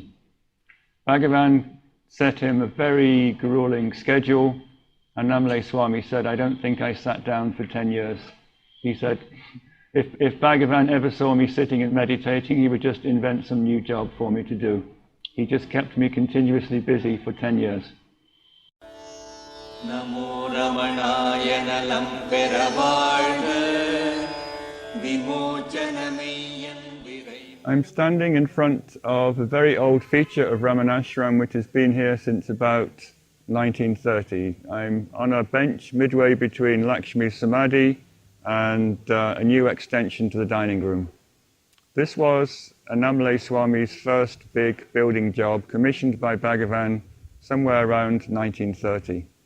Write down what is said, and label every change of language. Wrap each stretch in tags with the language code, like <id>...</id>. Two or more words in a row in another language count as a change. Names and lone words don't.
<en>Bhagavan set him a very grueling schedule. Annamalai Swami said, "I don't think I sat down for 10 years. He said, if Bhagavan ever saw me sitting and meditating, he would just invent some new job for me to do. He just kept me continuously busy for 10 years.</en> <ta>நமோ ரமணாய நலம் பெற வாழ்க, விமோசனமெய்யன் விரை.</ta> <en>I'm standing in front of a very old feature of Ramanashram, which has been here since about 1930. I'm on a bench midway between Lakshmi's Samadhi and a new extension to the dining room. This was Annamalai Swami's first big building job, commissioned by Bhagavan somewhere around 1930.</en>